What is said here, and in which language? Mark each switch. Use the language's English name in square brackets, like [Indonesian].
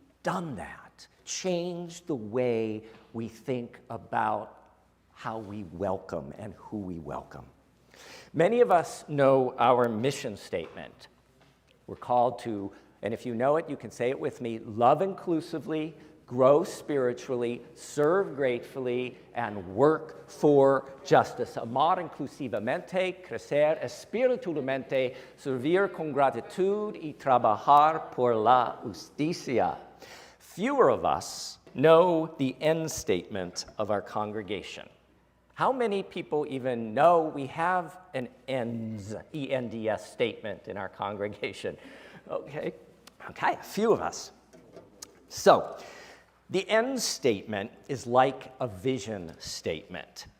[English] done that, changed the way we think about how we welcome and who we welcome. Many of us know our mission statement. We're called to, and if you know it, you can say it with me, love inclusively, grow spiritually, serve gratefully, and work for justice. [Spanish] Amar inclusivamente, crecer espiritualmente, servir con gratitud y trabajar por la justicia. [English] Fewer of us know the end statement of our congregation. How many people even know we have an ENDS, E-N-D-S statement in our congregation? Okay, a few of us. So, the end statement is like a vision statement.